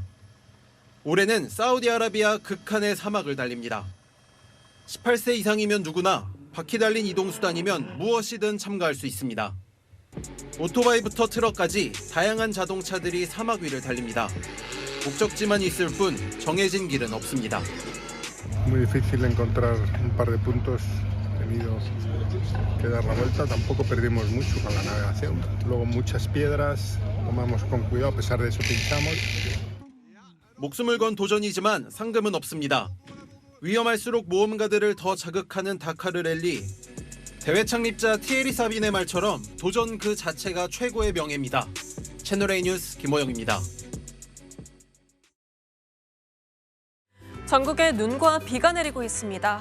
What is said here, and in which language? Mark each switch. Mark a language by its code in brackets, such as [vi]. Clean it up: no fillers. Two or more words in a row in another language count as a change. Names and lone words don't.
[ko] 올해는 사우디아라비아 극한의 사막을 달립니다. 18세 이상이면 누구나 바퀴 달린 이동수단이면 무엇이든 참가할 수 있습니다. 오토바이부터 트럭까지 다양한 자동차들이 사막 위를 달립니다. 목적지만 있을 뿐 정해진 길은 없습니다. [es] Muy difícil encontrar un par de puntos. Tenido que dar la vuelta, tampoco perdimos mucho con la navegación. Luego muchas piedras, tomamos con cuidado, a pesar de eso pinchamos. [ko] 목숨을 건 도전이지만 상금은 없습니다. 위험할수록 모험가들을 더 자극하는 다카르 랠리. 대회 창립자 티에리 사빈의 말처럼 도전 그 자체가 최고의 명예입니다. 채널A 뉴스 김호영입니다. 전국에 눈과 비가 내리고 있습니다.